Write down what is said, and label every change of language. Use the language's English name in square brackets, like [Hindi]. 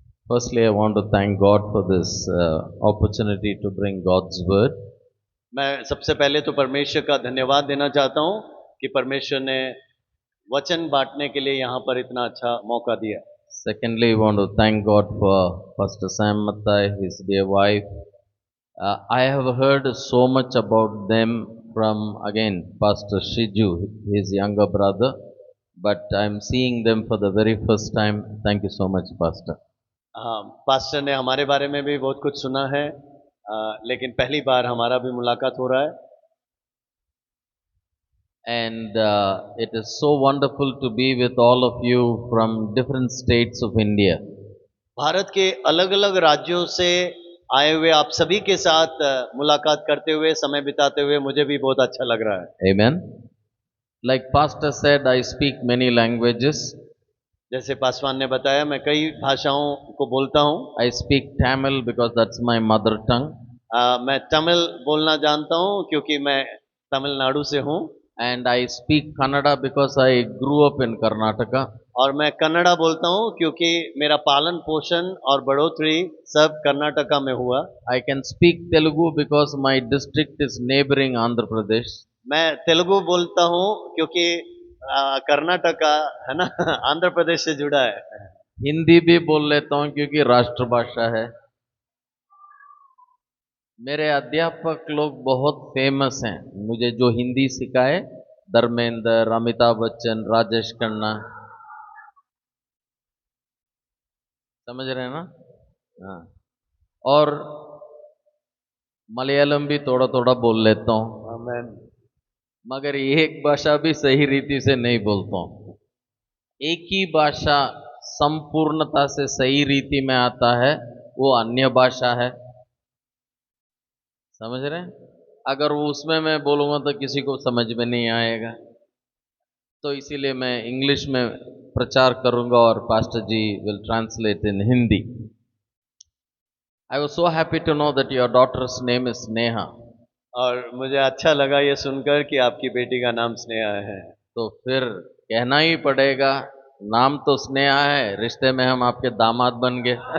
[English] Firstly, I want to thank God for this opportunity to bring God's word. [Hindi] मैं सबसे पहले तो परमेश्वर का धन्यवाद देना चाहता हूँ कि परमेश्वर ने वचन बांटने के लिए यहाँ पर इतना अच्छा मौका दिया। [English] Secondly, I want to thank God for Pastor Sam Mattai, his dear wife. I have heard so much about them from again Pastor Shiju, his younger brother, but I'm seeing them for the very first time. Thank you so much, Pastor. [Hindi] हाँ, pastor ने हमारे बारे में भी बहुत कुछ सुना है, लेकिन पहली बार हमारा भी मुलाकात हो रहा है। [English] And it is so wonderful to be with all of you from different states of India. [Hindi] Bharat के अलग अलग राज्यों से आए हुए आप सभी के साथ मुलाकात करते हुए, समय बिताते हुए मुझे भी बहुत अच्छा लग रहा है। [English] Amen. Like Pastor said, I speak many languages. [Hindi] जैसे पासवान ने बताया, मैं कई भाषाओं को बोलता हूँ। [English] I speak Tamil because that's my mother tongue. [Hindi] मैं तमिल बोलना जानता हूँ क्योंकि मैं तमिलनाडु से हूँ। [English] And I speak Kannada because I grew up in Karnataka. [Hindi] और मैं कन्नड़ा बोलता हूँ क्योंकि मेरा पालन पोषण और बढ़ोतरी सब कर्नाटका में हुआ। [English] I can speak Telugu because my district is neighboring Andhra Pradesh. [Hindi] मैं तेलुगु बोलता हूँ क्योंकि कर्नाटका है ना आंध्र प्रदेश से जुड़ा है। हिंदी भी बोल लेता हूँ क्योंकि राष्ट्रभाषा है। मेरे अध्यापक लोग बहुत फेमस हैं, मुझे जो हिंदी सिखाए, धर्मेंद्र, अमिताभ बच्चन, राजेश खन्ना, समझ रहे हैं ना? हाँ। और मलयालम भी थोड़ा थोड़ा बोल लेता हूँ, आमेन। मगर एक भाषा भी सही रीति से नहीं बोलता हूँ। एक ही भाषा संपूर्णता से सही रीति में आता है, वो अन्य भाषा है। समझ रहे हैं? अगर वो उसमें मैं बोलूँगा तो किसी को समझ में नहीं आएगा, तो इसीलिए मैं इंग्लिश में प्रचार करूँगा और pastor ji [English] Will translate in Hindi. I was so happy to know that your daughter's name is Neha. [Hindi] और मुझे अच्छा लगा ये सुनकर कि आपकी बेटी का नाम स्नेहा है। तो फिर कहना ही पड़ेगा, नाम तो स्नेहा है, रिश्ते में हम आपके दामाद बन गए।